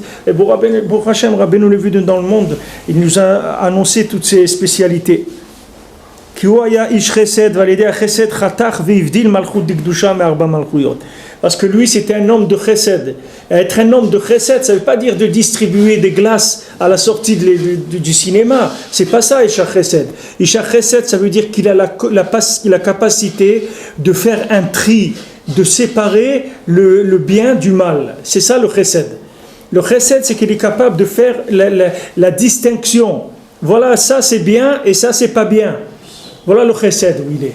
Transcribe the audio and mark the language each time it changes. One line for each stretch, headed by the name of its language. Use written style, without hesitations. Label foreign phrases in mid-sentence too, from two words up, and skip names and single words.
French: Et pour Hachem, Rabbeinu Levi dans le monde, il nous a annoncé toutes ces spécialités. Parce que lui c'était un homme de chesed. Être un homme de chesed, ça ne veut pas dire de distribuer des glaces à la sortie du cinéma. C'est pas ça,
Hebrew: אישה חסד. אישה חסד,
French: ça veut dire qu'il a la capacité de faire un tri, de séparer le bien du mal. C'est ça le chesed. Le chesed, c'est qu'il est capable de faire la distinction. Voilà, ça c'est bien et ça c'est pas bien. Voilà le chesed où il est.